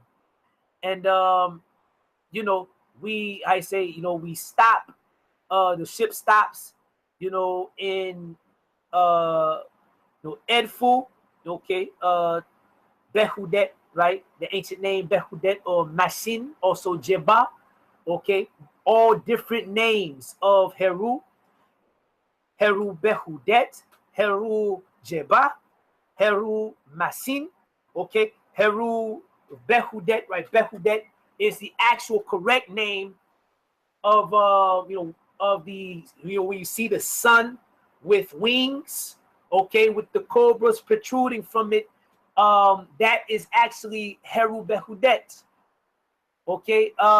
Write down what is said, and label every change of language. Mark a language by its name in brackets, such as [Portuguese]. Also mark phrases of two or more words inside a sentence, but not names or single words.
[English] And, you know, we stop, the ship stops, you know, in, Edfu, okay, Behudet, right? The ancient name Behudet or Mashin, also Jeba, okay? All different names of Heru. Heru Behudet, Heru Jeba, Heru Masin, okay? Heru Behudet, right? Behudet is the actual correct name of when you see the sun with wings, okay, with the cobras protruding from it, that is actually Heru Behudet, okay?